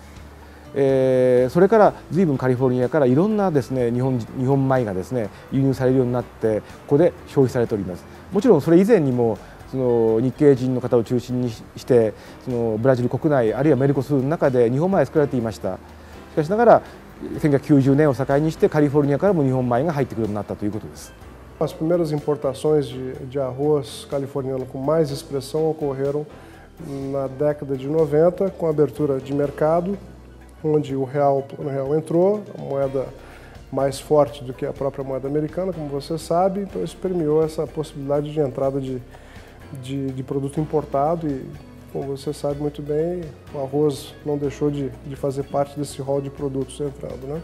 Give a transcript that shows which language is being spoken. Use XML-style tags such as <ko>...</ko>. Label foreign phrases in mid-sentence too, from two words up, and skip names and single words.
<ja>それから随分カリフォルニアからいろんなですね日本米がですね輸入されるようになってここで消費されております。もちろんそれ以前にも日系人の方を中心にしてブラジル国内あるいはメルコスの中で日本米が作られていました。しかしながら1990年を境にしてカリフォルニアからも日本米が入ってくるようになったということです。</ja> <pt>As primeiras importações de arroz californiano com mais expressão ocorreram na década de 90 com a abertura de mercado, onde o plano real entrou, a moeda mais forte do que a própria moeda americana, como você sabe, então isso permeou essa possibilidade de entrada de produto importado e, como você sabe muito bem, o arroz não deixou de fazer parte desse rol de produtos entrando, né?</pt>